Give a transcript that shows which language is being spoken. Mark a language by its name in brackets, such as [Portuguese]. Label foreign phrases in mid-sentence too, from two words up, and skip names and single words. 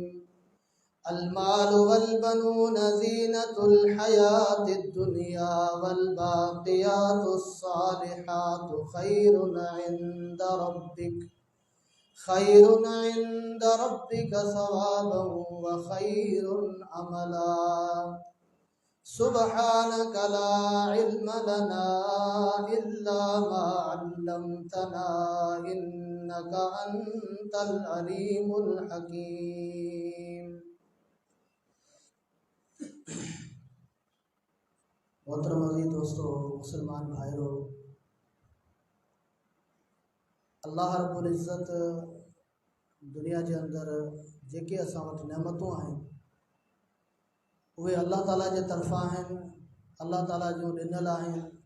[Arabic] المال والبنون زينة الحياة الدنيا والباقيات الصالحات خير عند ربك ثوابا وخير أملا. سبحانك لا علم لنا إلا ما علمتنا إنك أنت العليم الحكيم. [Urdu] محترم عزیز دوستوں، مسلمان بھائیوں, [Arabic] الله رب العزة [Urdu] دنیا کے اندر [Sindhi] जेके असां वटि नेमतूं आहिनि उहे अल्लाह ताला जे तरफ़ां आहिनि, अल्लाह ताला जूं ॾिनल आहिनि।